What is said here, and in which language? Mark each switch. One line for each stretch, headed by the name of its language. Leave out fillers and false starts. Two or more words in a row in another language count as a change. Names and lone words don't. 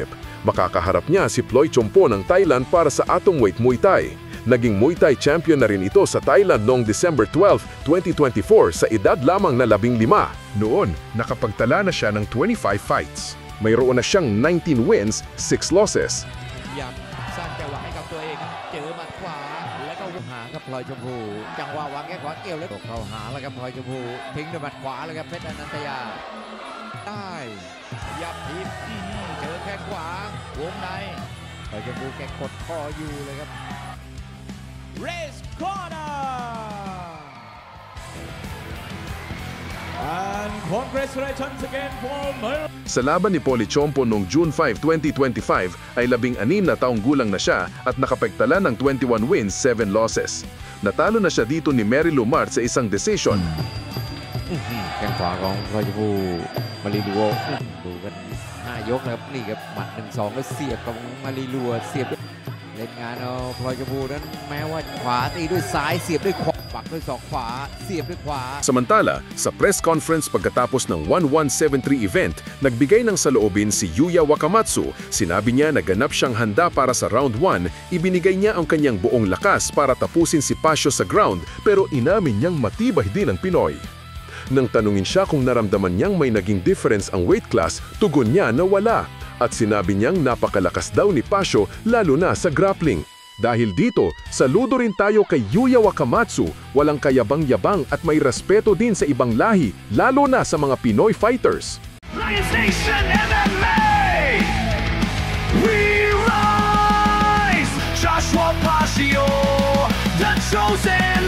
Filipino: Makakaharap niya si Ploy Chompo ng Thailand para sa atomweight Muay Thai. Naging Muay Thai champion na rin ito sa Thailand noong December 12, 2024 sa edad lamang na 15. Noon, nakapagtala na siya ng 25 fights. Mayroon na siyang 19 wins, 6 losses.
Thai: สร้างจังหวะให้กับตัวเองครับเจอหมัดขวาแล้วก็หาครับพลอยชมพูจังหวะวางแข้งขวาเกี่ยวแล้วเข้าหาแล้วครับพลอยชมพูทิ้งด้วยหมัดขวาแล้วครับเพชรอนันตยาได้ยับทีบเจอแข้งขวาวงในพลอยชมพูแกกดคออยู่เลยครับ Race Corner
English: and congratulations again for
Filipino: Sa laban ni Polly Chompo noong June 5, 2025 ay 16 na taong gulang na siya at nakapagtala ng 21 wins, 7 losses. Natalo na siya dito ni Mary Lumart sa isang decision.
Thai: แข้งขวาของพลอยชมพูมารีลัวดูกัน5 ยกนะครับนี่ครับหมัด 1-2 แล้วเสียบกับมารีลัวเสียบเล่นงานเอาพลอยชมพูนั้นแม้ว่าขวาตีด้วยซ้ายเสียบด้วยขวาปักด้วยศอกขวาเสียบด้วยขวา
Filipino: Samantala, sa press conference pagkatapos ng 1173 event, nagbigay ng saloobin si Yuya Wakamatsu. Sinabi niya na ganap siyang handa para sa round 1, ibinigay niya ang kanyang buong lakas para tapusin si Pasio sa ground pero inamin niyang matibay din ang Pinoy. Nang tanungin siya kung naramdaman niyang may naging difference ang
English: weight class,
Filipino: tugon niya na wala. At sinabi niyang napakalakas daw ni Pasio lalo na sa grappling. Dahil dito, saludo rin tayo kay Yuya Wakamatsu, walang kayabang-yabang at may respeto din sa ibang lahi, lalo na sa mga Pinoy fighters.
English: Lions Nation MMA! We rise! Joshua Pasio, the chosen